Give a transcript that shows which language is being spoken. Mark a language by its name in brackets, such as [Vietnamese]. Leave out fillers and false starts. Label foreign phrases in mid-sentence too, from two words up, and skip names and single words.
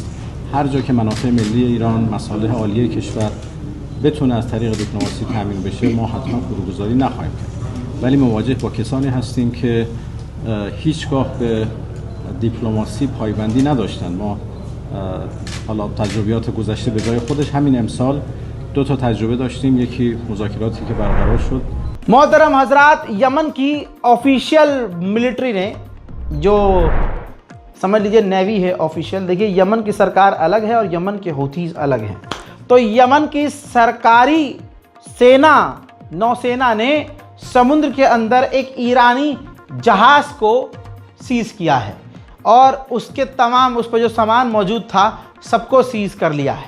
[Persian] هر جا که منافع ملی ایران، مصالح عالیه کشور بتونه از طریق دیپلماسی تامین بشه، ما حتما فروگذاری نخواهیم کرد. ولی مواجه با کسانی هستیم که هیچگاه به دیپلماسی پایبندی نداشتن. ما حالا تجربیات گذشته به جای خودش، همین امسال 2 تا تجربه داشتیم. یکی مذاکراتی که برقرار شد. [Hindi] मोहतरम हजरात, यमन की [English] official military [Hindi] ने, जो समझ लीजिए नेवी है ऑफिशियल, देखिए यमन की सरकार अलग है और यमन के हूथीज अलग हैं। तो यमन की सरकारी सेना, नौसेना ने समुद्र के अंदर एक ईरानी जहाज़ को सीज़ किया है और उसके तमाम, उस पर जो सामान मौजूद था सबको सीज़ कर लिया है।